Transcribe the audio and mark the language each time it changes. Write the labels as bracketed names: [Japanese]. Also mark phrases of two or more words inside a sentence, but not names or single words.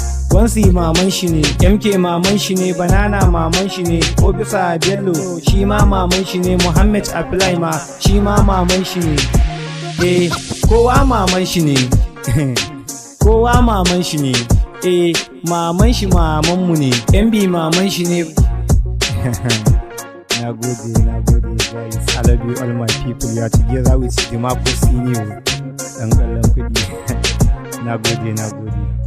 [Hausa] Wansi maman shi ne, M K maman shi ne, Banana maman shi ne, Ofisa Bello shi ma maman shi ne, Muhammad Apply ma shi ma maman shi ne. Eh, kowa maman shi ne. Kowa maman shi ne. Eh, maman shi maman mu ne. M B maman shi ne. Na gode, na gode, guys. [English] I love you all my people. You are together with the Mako Senior. [Hausa] Ɗan ƙwallon kuɗi. Na gode, na gode.